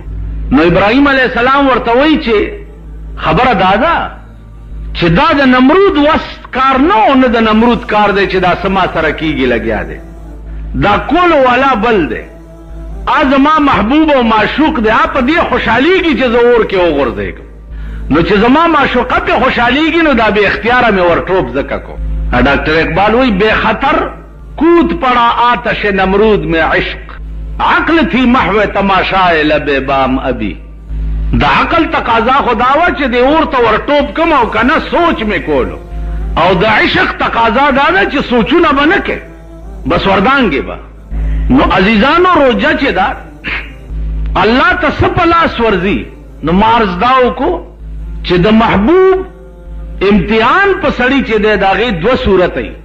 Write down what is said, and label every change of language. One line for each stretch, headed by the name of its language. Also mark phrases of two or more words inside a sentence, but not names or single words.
Pashto: نو ابراهیم علیه السلام ورته وایي چې خبره دا ده چې دا د نمرود وس کار نه و، نه د نمرود کار دی چې دا سما سره کېږي لګیا دی. دا کولو والا بل دی. زما محبوب او معشوق دی، په دې خوشحالیږي چې زه اور کې وغورځېږم. نو چې زما معشوقه پې خوشحالیږي نو دا بې اختیاره مې ور ټوپ ځکه کو.
Urdu: ډاکټر اقبال وی بے خطر کود پڑا آتش نمرود میں عشق عقل تھی محو تماشائے لب بام ابھی.
Pashto: دا عقل تقاضا خداوه چې دی اور ته ور ټوپ کم او کنه سوچ مې کولو، او د عشق تقاضا دا ده چې سوچونه به نه کې بس وردانګې به. نو عزیزانو روجه چې دا الله ته څه په لاس ورځي نو مارز دا وکړو چې د محبوب امتحان په سړی چې دی د هغې دوه صورت ای.